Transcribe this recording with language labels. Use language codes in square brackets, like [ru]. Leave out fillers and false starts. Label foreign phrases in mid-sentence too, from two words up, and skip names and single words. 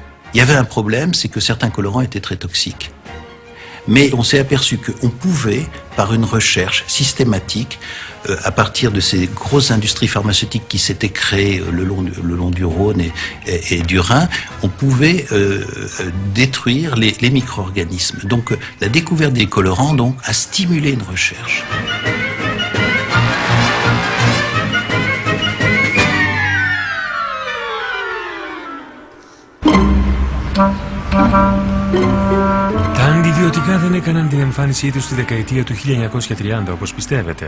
[fr] Il y avait un problème, c'est que certains colorants étaient très toxiques. Mais on s'est aperçu qu'on pouvait, par une recherche systématique, à partir de ces grosses industries pharmaceutiques qui s'étaient créées le long du Rhône et du Rhin, on pouvait détruire les micro-organismes. Donc la découverte des colorants donc, a stimulé une recherche. [el] Τα αντιβιωτικά δεν έκαναν την εμφάνισή τους στη δεκαετία του 1930 όπως πιστεύετε.